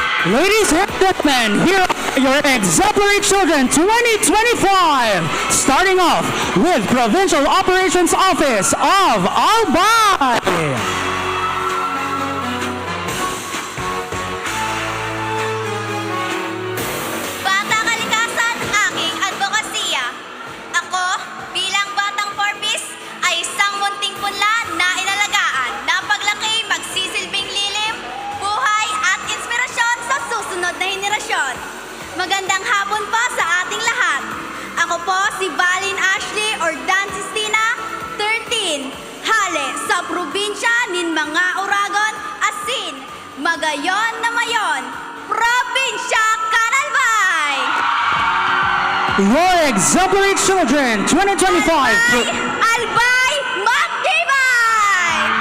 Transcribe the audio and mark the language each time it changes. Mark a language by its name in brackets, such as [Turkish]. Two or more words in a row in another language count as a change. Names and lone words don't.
[English] Ladies and gentlemen, here are your Exemplary Children 2025. Starting off with Provincial Operations Office of Albay. [Filipino] Bata Kalikasan, aking advokasya. Ako, bilang batang 4-piece, ay isang munting punla na inalagaan na paglaki magsisilbing lilim, buhay at inspirasyon sa susunod na henerasyon. Magandang hapon po sa ating lahat. Ako po si Valin Ashley or Dan Sistina, 13, [Bikol] hale sa probinsya nin mga Oragon, Asin, Magayon na Mayon, Probinsya Canalbay. [English] Your Exemplary Children 2025. [Bikol] Albay Magdibay!